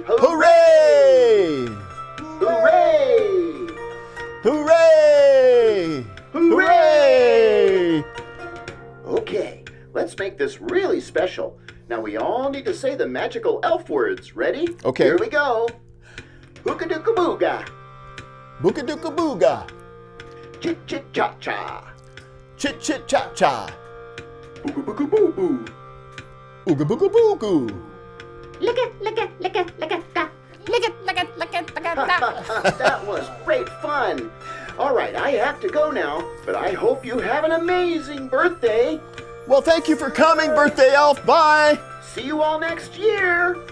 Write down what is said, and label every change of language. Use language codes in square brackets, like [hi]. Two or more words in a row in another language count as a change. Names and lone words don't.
[en] Hooray! Hooray! Hooray! Hooray! Okay, let's make this really special. Now we all need to say the magical elf words. Ready? Okay. Here we go. Hookadooka-booga. Bookadooka-booga. Chit-chit-cha-cha. Chit-chit-cha-cha. Boo-boo-boo-boo-boo. Ooga-booga-boo-goo. That was great fun. All right, I have to go now, but I hope you have an amazing birthday. Well, thank you for coming, birthday elf. Bye. See you all next year.